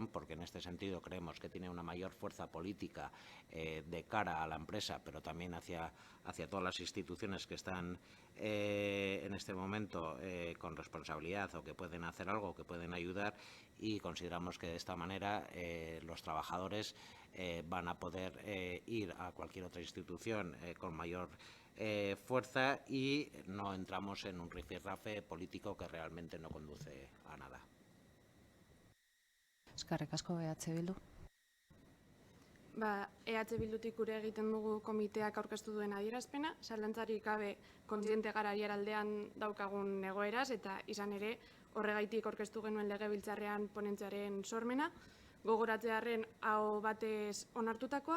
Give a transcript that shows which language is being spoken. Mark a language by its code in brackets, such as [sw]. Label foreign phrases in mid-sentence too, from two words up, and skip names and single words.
[es] porque en este sentido creemos que tiene una mayor fuerza política de cara a la empresa, pero también hacia todas las instituciones que están en este momento con responsabilidad o que pueden hacer algo, que pueden ayudar, y consideramos que de esta manera los trabajadores van a poder ir a cualquier otra institución con mayor fuerza y no entramos en un rifirrafe político que realmente no conduce a nada. [eu] Eskerrik asko, EH Bildu. EH Bildutik gure egiten dugu komiteak aurkeztu duen adierazpena, zalantzarik gabe kontziente gara aiaraldean daukagun egoeraz, eta izan ere horregaitik aurkeztu genuen legebiltzarrean ponentziaren sormena, gogoratzearren aho batez onartutakoa.